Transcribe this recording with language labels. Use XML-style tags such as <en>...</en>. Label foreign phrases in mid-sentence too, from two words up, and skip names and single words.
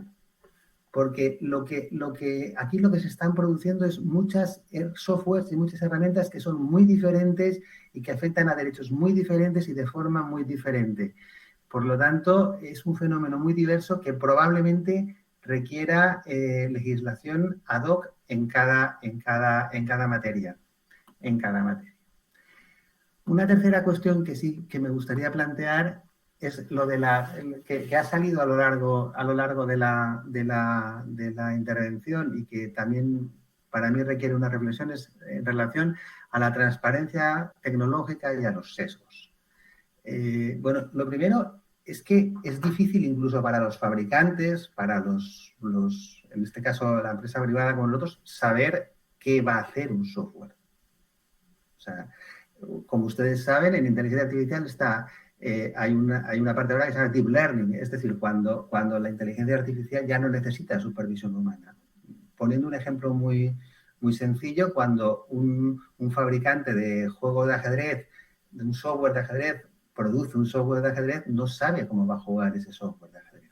<es>Porque aquí lo que se están produciendo es muchas softwares y muchas herramientas que son muy diferentes y que afectan a derechos muy diferentes y de forma muy diferente. Por lo tanto, es un fenómeno muy diverso que probablemente requiera legislación</es> <la>ad hoc</la> <es>en cada materia. Una tercera cuestión que sí que me gustaría plantear es lo de que ha salido a lo largo de la intervención y que también para mí requiere una reflexión en relación a la transparencia tecnológica y a los sesgos. Bueno, lo primero es que es difícil incluso para los fabricantes, para en este caso la empresa privada como nosotros, saber qué va a hacer un software. O sea, como ustedes saben, en inteligencia artificial hay una parte ahora que se llama</es> <en>deep learning,</en> <es>es decir, cuando la inteligencia artificial ya no necesita supervisión humana. Poniendo un ejemplo muy sencillo, cuando un fabricante de juego de ajedrez, de un software de ajedrez, produce un software de ajedrez, no sabe cómo va a jugar ese software de ajedrez.</es>